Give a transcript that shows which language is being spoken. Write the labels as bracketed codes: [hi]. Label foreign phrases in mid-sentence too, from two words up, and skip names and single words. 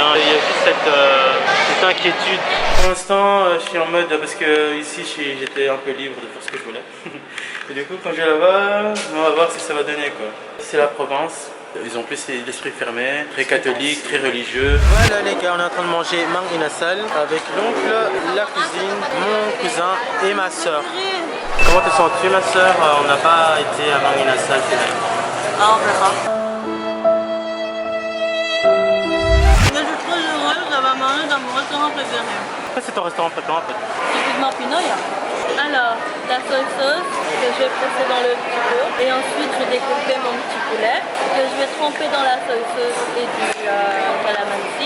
[fr] Il y a juste cette inquiétude. Pour l'instant, je suis en mode parce que ici j'étais un peu libre de faire ce que je voulais. Et du coup, quand je vais là-bas, on va voir ce que ça va donner quoi. C'est la Provence. Ils ont plus l'esprit fermé, très catholique, très religieux. Voilà les gars, on est en train de manger [tl] mang inasal [fr] avec l'oncle, la cousine, mon cousin et ma soeur. Comment te sens-tu ma soeur? On n'a pas été à [tl] mang inasal [fr] finalement. Ah, on verra. Je suis très heureuse d'avoir mangé dans mon restaurant préféré. Pourquoi c'est ton restaurant préféré en fait? Typiquement Pinoy. Alors, la [en] soy sauce [fr] que je vais presser dans le petit pot et ensuite je vais découper mon petit poulet que je vais tremper dans la [en] soy sauce [fr] et du calamansi.